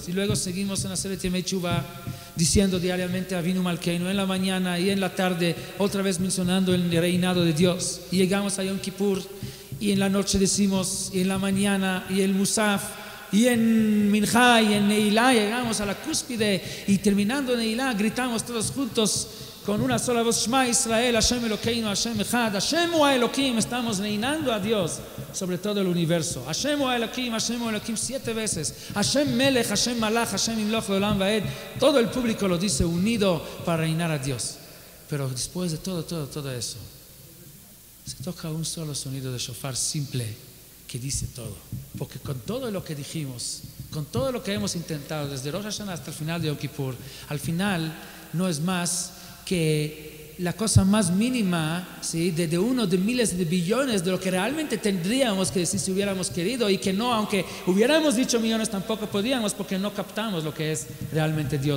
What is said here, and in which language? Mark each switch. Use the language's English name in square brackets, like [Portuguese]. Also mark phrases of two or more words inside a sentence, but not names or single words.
[Spanish] Y luego seguimos en Aseret Yemei Teshuvah diciendo diariamente Avinu Malkeinu en la mañana y en la tarde, otra vez mencionando el reinado de Dios. Y llegamos a Yom Kippur y en la noche decimos, y en la mañana, y el Musaf, y en Minjá y en Neilá llegamos a la cúspide, y terminando en Neilá gritamos todos juntos con una sola voz, [Hebrew] שמע ישראל, ה' אלוקינו, ה' אחד, ה' הוא האלוקים. [Spanish] Estamos reinando a Dios sobre todo el universo. [Hebrew] ה' הוא האלוקים, ה' הוא האלוקים [Spanish] 7 veces. [Hebrew] ה' מלך, ה' מלך, ה' ימלוך לעולם ועד. [Spanish] Todo el público lo dice unido para reinar a Dios. Pero después de todo eso, se toca un solo sonido de shofar simple que dice todo. Porque con todo lo que dijimos, con todo lo que hemos intentado desde Rosh Hashanah hasta el final de Yom Kippur, al final no es más que la cosa más mínima, ¿sí?, de uno de miles de billones de lo que realmente tendríamos que decir si hubiéramos querido, y que no, aunque hubiéramos dicho millones, tampoco podíamos porque no captamos lo que es realmente Dios.